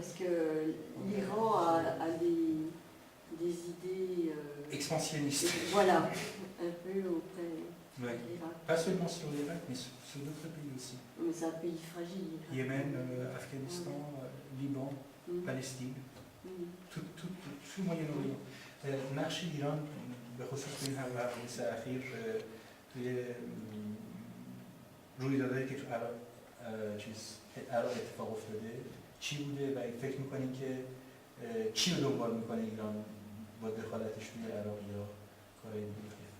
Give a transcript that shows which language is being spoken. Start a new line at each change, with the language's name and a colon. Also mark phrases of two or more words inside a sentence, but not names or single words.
French: Est-ce que l'Iran a des idées... expansionnistes. Voilà, un peu auprès de l'Irak. Pas seulement sur l'Irak, mais sur d'autres pays aussi. Mais c'est un pays fragile. Yémen, Afghanistan, Liban, Palestine, tout le Moyen-Orient.
Persian: نقش ایران به خصوص این حوادث اخیر توی رویدادهایی که تو عراق اتفاق افتاده چی بوده و فکر میکنین که چی رو دنبال میکنه ایران با دخالتش توی عراق یا کارهای دیگه؟